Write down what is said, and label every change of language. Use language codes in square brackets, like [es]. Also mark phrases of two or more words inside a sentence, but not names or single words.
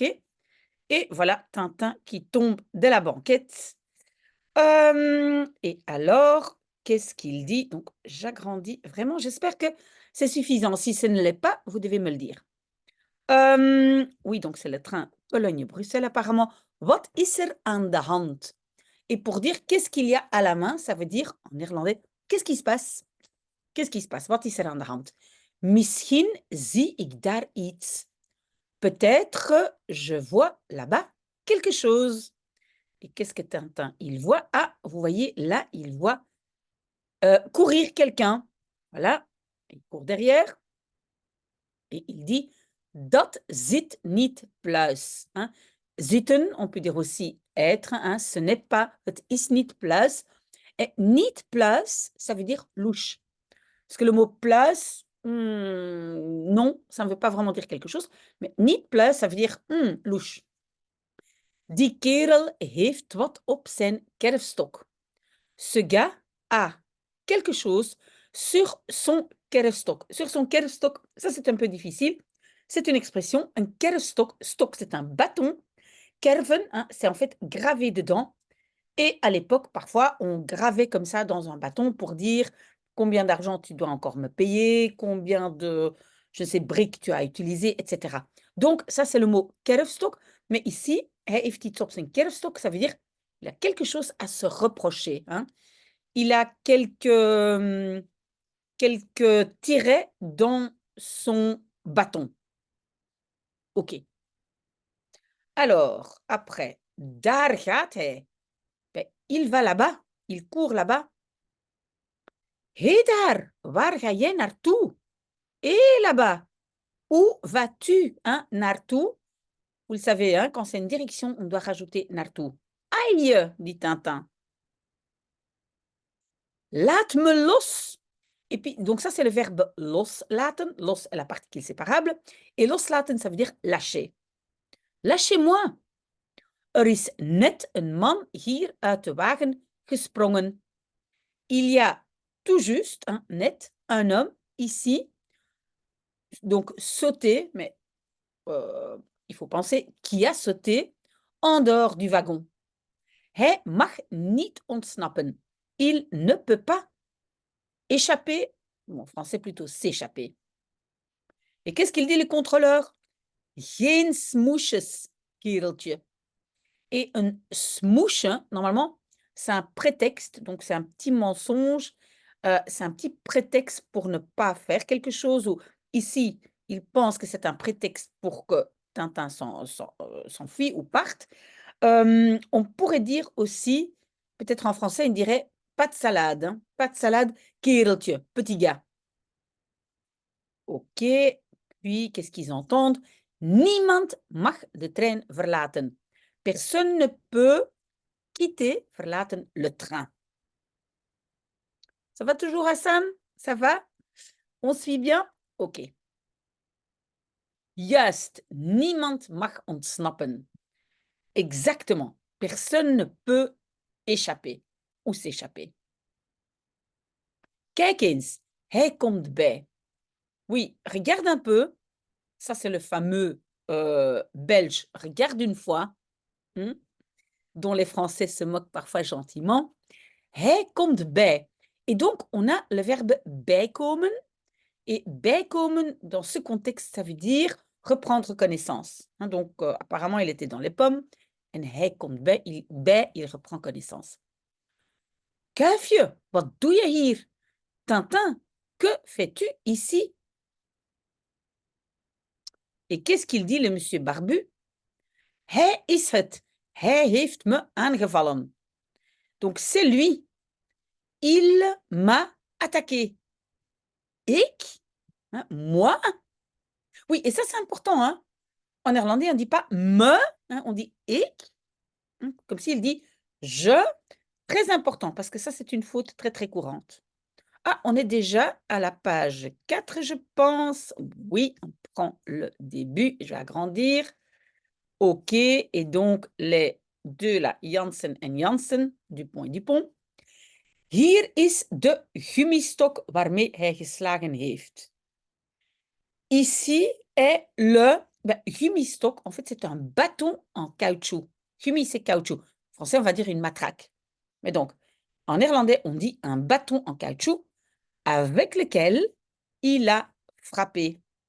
[fr] Et voilà Tintin qui tombe de la banquette. Et alors, qu'est-ce qu'il dit? Donc, j'agrandis vraiment, j'espère que c'est suffisant. Si ce ne l'est pas, vous devez me le dire. Oui, donc c'est le train Pologne-Bruxelles apparemment. [nl] Wat is er aan de hand? [fr] Et pour dire qu'est-ce qu'il y a à la main, ça veut dire en néerlandais qu'est-ce qui se passe? Qu'est-ce qui se passe? [nl] Wat is er aan de hand? Misschien zie ik daar iets. [fr] Peut-être je vois là-bas quelque chose. Et qu'est-ce que Tintin il voit? Ah, vous voyez là, il voit courir quelqu'un. Voilà, il court derrière et il dit [nl] dat zit niet pluis. [fr] Hein? Zitten, on peut dire aussi être, hein? Ce n'est pas, [nl] het is niet pluis. Et niet pluis, [fr] ça veut dire louche. Parce que le mot pluis, non, ça ne veut pas vraiment dire quelque chose. Mais [nl] niet pluis, [fr] ça veut dire louche. [nl] Die kerel heeft wat op zijn kerfstok. [fr] Ce gars a quelque chose sur son kerfstok. Sur son kerfstok, ça c'est un peu difficile. C'est une expression, un kerfstok. Stok, c'est un bâton. Kerven, hein, c'est en fait gravé dedans. Et à l'époque, parfois, on gravait comme ça dans un bâton pour dire combien d'argent tu dois encore me payer, combien de, je sais, briques tu as utilisé, etc. Donc, ça, c'est le mot kerfstok. Mais ici, [nl] hij heeft iets op zijn kerfstok, [fr] ça veut dire il a quelque chose à se reprocher. Hein. Il a quelques tirets dans son bâton. OK. Alors, après, [nl] daar gaat hij. [fr] Ben, il va là-bas, il court là-bas. [nl] Hé daar, waar ga jij naartoe? [fr] Hé là-bas, où vas-tu? Hein? Naartoe, vous le savez, hein, quand c'est une direction, on doit rajouter naartoe. Aïe, dit Tintin. [nl] Laat me los. [fr] Et puis, donc ça, c'est le verbe loslaten. Los est la particule séparable. Et loslaten, ça veut dire lâcher. Lâchez-moi. [nl] Er is net een man hier uit de wagen gesprongen. [fr] Il y a tout juste, hein, net, un homme ici, donc sauté, mais il faut penser qui a sauté en dehors du wagon. [nl] Hij mag niet ontsnappen. [fr] Il ne peut pas échapper, ou en français plutôt s'échapper. Et qu'est-ce qu'il dit le contrôleur? [nl] Geen smoesjes, kereltje. [fr] Et un smoosh, hein, normalement, c'est un prétexte, donc c'est un petit mensonge, c'est un petit prétexte pour ne pas faire quelque chose ou ici, il pense que c'est un prétexte pour que Tintin s'enfuit ou parte. On pourrait dire aussi, peut-être en français, il dirait: «Pas de salade, hein, pas de salade, kereltje, petit gars». OK, puis qu'est-ce qu'ils entendent? [nl] Niemand mag de trein verlaten. [fr] Personne ne peut quitter, verlaten, le train. Ça va toujours Hassan? Ça va? On suit bien? OK. [nl] Juist, niemand mag ontsnappen. [fr] Exactement. Personne ne peut échapper ou s'échapper. [nl] Kijk eens, Hij komt bij. [fr] Oui, regarde un peu. Ça, c'est le fameux belge. Regarde une fois, dont les Français se moquent parfois gentiment. [nl] Hij komt bij. [fr] Et donc, on a le verbe bijkomen. Et bijkomen, dans ce contexte, ça veut dire reprendre connaissance. Donc, apparemment, il était dans les pommes. [nl] En hij komt bij, [fr] il reprend connaissance. [nl] Kuifje, wat doe je hier? [fr] Tintin, que fais-tu ici? Et qu'est-ce qu'il dit, le monsieur barbu? [nl] Hij is het. Hij heeft me aangevallen. [fr] Donc, c'est lui. Il m'a attaqué. Ik? Moi? Oui, et ça, c'est important. En néerlandais, on ne dit pas me, on dit ik. Comme s'il dit je. Très important, parce que ça, c'est une faute très, très courante. Ah, on est déjà à la page 4, je pense. Oui, on prend le début. Je vais agrandir. OK. Et donc, les deux là, Jansen en Jansen, Dupont et Dupont. [nl] Hier is de gummistok waarmee hij geslagen heeft. [fr] Ici est le gummistok. En fait, c'est un bâton en caoutchouc. Gummi, c'est caoutchouc. En français, on va dire une matraque. Mais donc, en néerlandais, on dit un bâton en caoutchouc avec lequel il a frappé.